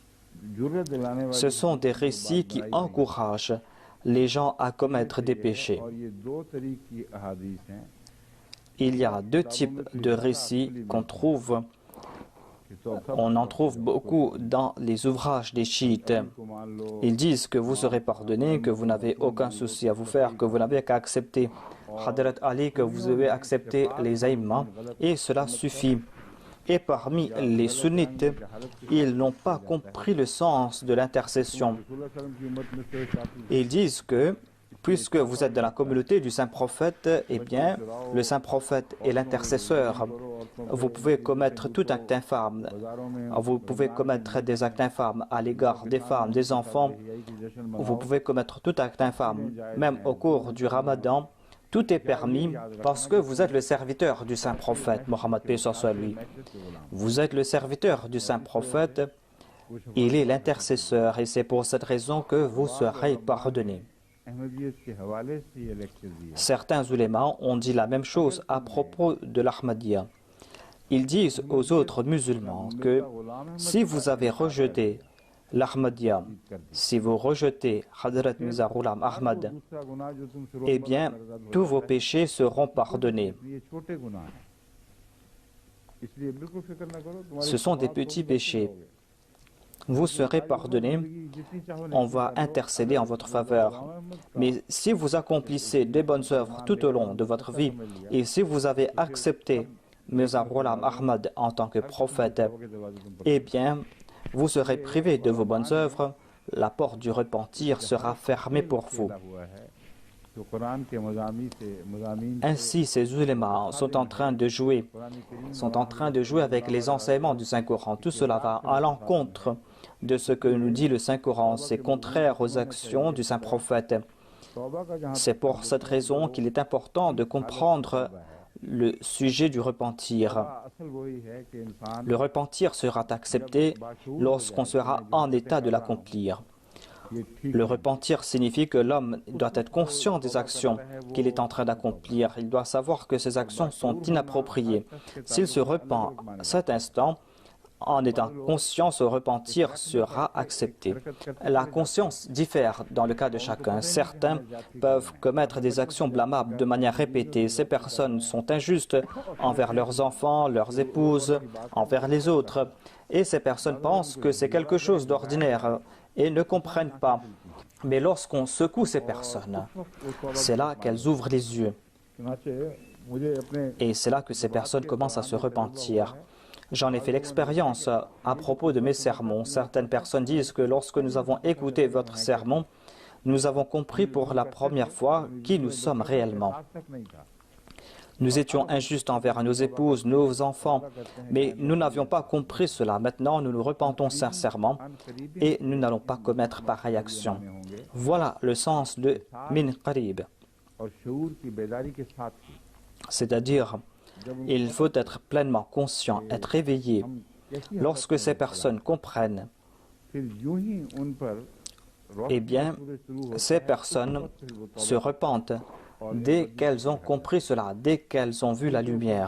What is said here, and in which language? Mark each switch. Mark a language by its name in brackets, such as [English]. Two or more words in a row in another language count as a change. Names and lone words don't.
[Urdu] جرأت دلانے والی [French] Ce sont des récits qui encouragent les gens à commettre des péchés. [Urdu] اور یہ دو طریق کی احادیث ہیں [French] Il y a deux types de récits qu'on trouve. [Urdu] کہ تو سب [French] On en trouve beaucoup dans les ouvrages des chiites. [Urdu] کو مان لو [French] Ils disent que vous serez pardonné, que vous n'avez aucun souci à vous faire, que vous n'avez qu'à accepter Hadrat Ali, que vous devez accepter les aïmmans, et cela suffit. Et parmi les sunnites, ils n'ont pas compris le sens de l'intercession. [Urdu] رسول اللہ [Arabic] صلى الله عليه وسلم [Urdu] کی امت میں سے کافی [French] Et ils disent que, puisque vous êtes dans la communauté du Saint-Prophète, eh bien, le Saint-Prophète est l'intercesseur. Vous pouvez commettre tout acte infâme. [Urdu] بازاروں میں [French] Vous pouvez commettre des actes infâmes à l'égard des femmes, des enfants. [Urdu] یہی کی جشن [French] Vous pouvez commettre tout acte infâme. Même au cours du Ramadan, tout est permis parce que vous êtes le serviteur du Saint-Prophète, Mohammed paix soit lui. Vous êtes le serviteur du Saint-Prophète. Il est l'intercesseur et c'est pour cette raison que vous serez pardonné. [Urdu] احمدیت کے حوالے سے یہ لیکچر دیا [French] Certains ulémas ont dit la même chose à propos de l'Ahmadiyya. Ils disent aux autres musulmans que si vous avez rejeté l'Ahmadiyya, si vous rejetez Hadrat Mirza Ghulam Ahmad, [Urdu] دوسرا گناہ جو تم سے [French] eh bien, tous vos péchés seront pardonnés. [Urdu] یہ چھوٹے گناہ ہیں اس لیے بالکل فکر نہ کرو تمہاری [French] Ce sont des petits péchés. Vous serez pardonnés, on va intercéder en votre faveur. Mais si vous accomplissez des bonnes œuvres tout au long de votre vie, et si vous avez accepté Mirza Ghulam Ahmad en tant que prophète, eh bien, vous serez privé de vos bonnes œuvres, la porte du repentir sera fermée pour vous. [Urdu] جو قرآن کے مضامین [French] Ainsi, ces ulémas sont en train de jouer avec les enseignements du Saint-Coran. Tout cela va à l'encontre de ce que nous dit le Saint-Coran. C'est contraire aux actions du Saint-Prophète. [Urdu] توبہ کا جہاں [French] C'est pour cette raison qu'il est important de comprendre le sujet du repentir. [Urdu] اصل وہی ہے کہ انسان [French] Le repentir sera accepté lorsqu'on sera en état de l'accomplir. [Urdu] یہ ٹھیک [French] Le repentir signifie que l'homme doit être conscient des actions qu'il est en train d'accomplir. Il doit savoir que ces actions sont inappropriées. S'il se repent à cet instant, en étant conscient, ce repentir sera accepté. La conscience diffère dans le cas de chacun. Certains peuvent commettre des actions blâmables de manière répétée. Ces personnes sont injustes envers leurs enfants, leurs épouses, envers les autres. Et ces personnes pensent que c'est quelque chose d'ordinaire et ne comprennent pas. Mais lorsqu'on secoue ces personnes, c'est là qu'elles ouvrent les yeux. [Urdu] چنانچہ مجھے اپنے [French] Et c'est là que ces personnes commencent à se repentir. J'en ai fait l'expérience à propos de mes sermons. Certaines personnes disent que lorsque nous avons écouté votre sermon, nous avons compris pour la première fois qui nous sommes réellement. [Urdu] آج تک نہیں تھا [French] Nous étions injustes envers nos épouses, nos enfants, mais nous n'avions pas compris cela. Maintenant, nous nous repentons sincèrement et nous n'allons pas commettre pareille action. Voilà le sens de [Arabic] من قريب, [Urdu] اور شعور کی بیداری کے ساتھ ہی [French] c'est-à-dire il faut être pleinement conscient, être éveillé. Lorsque ces personnes comprennent, [Urdu] پھر یوں ہی ان پر [French] eh bien, ces personnes se repentent dès qu'elles ont compris cela, dès qu'elles ont vu la lumière.